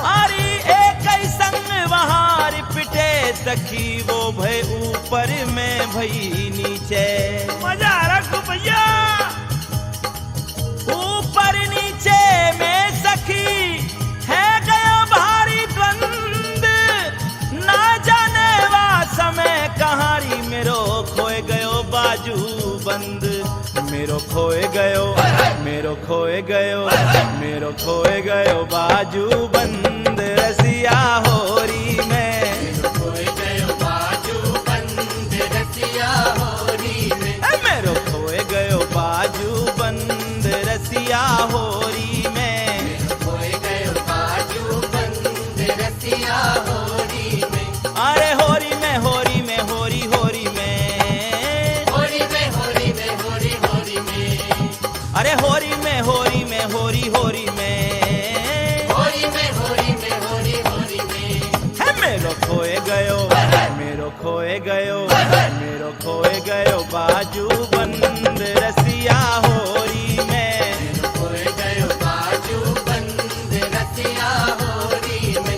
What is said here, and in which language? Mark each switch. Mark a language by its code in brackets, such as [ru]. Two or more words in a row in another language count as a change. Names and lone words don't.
[bra] हरी एक ही संग वहां पिटे, सखी वो भय ऊपर में भई नीचे। [hi] मजा आ रहा है भैया। [bra] ऊपर नीचे में सखी है गया भारी द्वंद, ना जाने वा समय कहारी, मेरो खोए गयो बाजू बंद। मेरो खोए गयो, मेरो खोए गयो, मेरो खोए गयो बाजू बंद, रसिया होरी में। मेरो खोए गयो बाजू बंद, रसिया होरी में। मेरो खोए गयो बाजू बंद, रसिया होरी में। मेरो खोए गयो बाजू बंद, रसिया होरी में। अरे होरी में, होरी में, होरी होरी में, होरी में, होरी में, होरी होरी में। अरे होरी में, होरी में, होरी होरी में, होरी में, होरी में, होरी होरी में। है मेरो खोए गयो, मेरो खोए गयो, मेरो खोए गयो बाजू बंद, रसिया होरी में। मेरो खोए गयो बाजू बंद, रसिया होरी में।